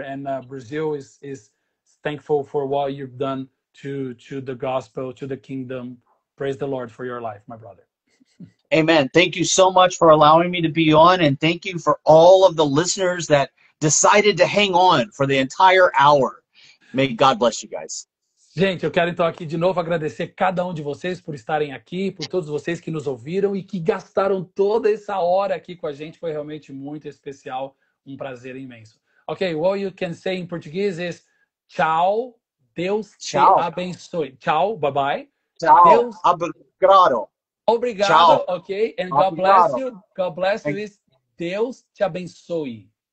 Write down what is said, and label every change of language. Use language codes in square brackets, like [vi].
[en] And Brazil is thankful for what you've done to the gospel, to the kingdom. Praise the Lord for your life, my brother. Amen. Thank you so much for allowing me to be on, and thank you for all of the listeners that decided to hang on for the entire hour. May God bless you guys. [pt] Gente, eu quero então aqui de novo agradecer cada um de vocês por estarem aqui, por todos vocês que nos ouviram e que gastaram toda essa hora aqui com a gente. Foi realmente muito especial, um prazer imenso. [en] Ok, what you can say in Portuguese is [pt] tchau, Deus te abençoe. Tchau, [en] bye-bye. [pt] Tchau, Deus... obrigado. Obrigado, tchau. [en] Ok, and God bless you. God bless you is [pt] Deus te abençoe.